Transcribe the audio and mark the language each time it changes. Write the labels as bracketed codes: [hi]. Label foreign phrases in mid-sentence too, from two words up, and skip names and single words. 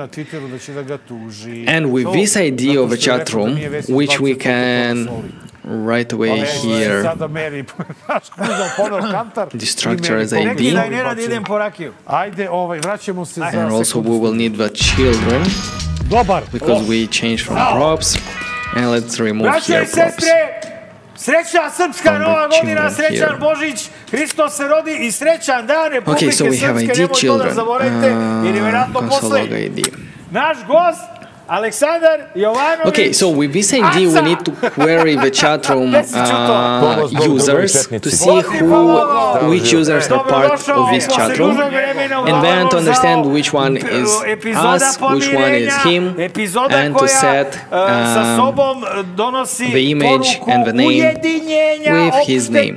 [en] And with this ID of a chat room, which we can right away here destructure as ID, and also we will need the children because we changed from props, and let's remove here props. [sr] Srećna srpska nova godina, srećan Božić, Hristos se rodi i srećan dan Republike Srpske, nemoj to da zaboravite, jer je vjerojatno poslednji. Naš gost, Aleksandar Jovanović. [en] Okay, so with this ID we need to query the chat room users to see which users are part of this chat room, and then to understand which one is us, which one is him, and to set the image and the name with his name.